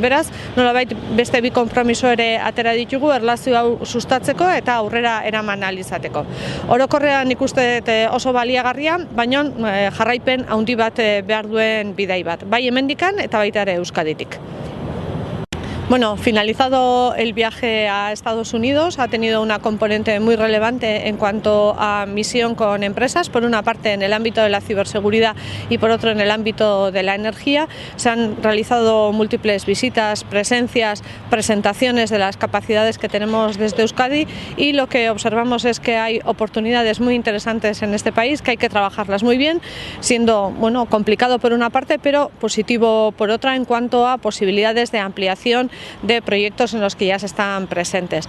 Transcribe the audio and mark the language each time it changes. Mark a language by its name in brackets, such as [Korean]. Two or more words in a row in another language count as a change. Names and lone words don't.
[Basque] Beraz, nolabait beste bi konpromiso ere atera ditugu erlazio hau sustatzeko eta aurrera eraman ahal izateko. Orokorrean ikuste oso baliagarria, baina jarraipen handi bat behar duen bidai bat. Bai hemendikan eta baita ere Euskaditik. [Spanish] Bueno, finalizado el viaje a Estados Unidos, ha tenido una componente muy relevante en cuanto a misión con empresas, por una parte en el ámbito de la ciberseguridad y por otro en el ámbito de la energía. Se han realizado múltiples visitas, presencias, presentaciones de las capacidades que tenemos desde Euskadi, y lo que observamos es que hay oportunidades muy interesantes en este país, que hay que trabajarlas muy bien, siendo complicado por una parte, pero positivo por otra en cuanto a posibilidades de ampliación de proyectos en los que ya se están presentes.